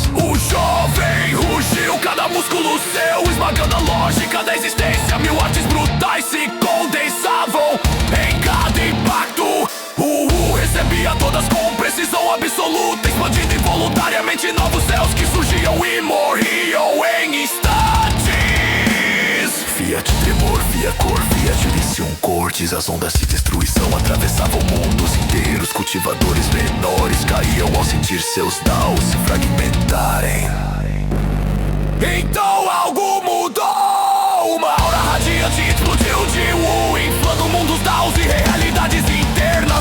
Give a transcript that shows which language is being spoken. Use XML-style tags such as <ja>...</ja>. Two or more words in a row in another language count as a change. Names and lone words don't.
<pt>O jovem rugiu, cada músculo seu esmagando a lógica da existência. Mil artes brutais se condensavam em cada impacto. Recebia todas com precisão absoluta, expandindo involuntariamente novos céus que surgiam e morriam em instantes.</pt> <la>Fiat tremor, via cor, fiat unicium cortes.</la> <pt>As ondas de destruição atravessavam mundos inteiros. Cultivadores menores caíam ao sentir seus daos se fragmentarem. Então algo mudou. Uma aura radiante explodiu de Wu, inflando mundos daos e realidades internas.</pt>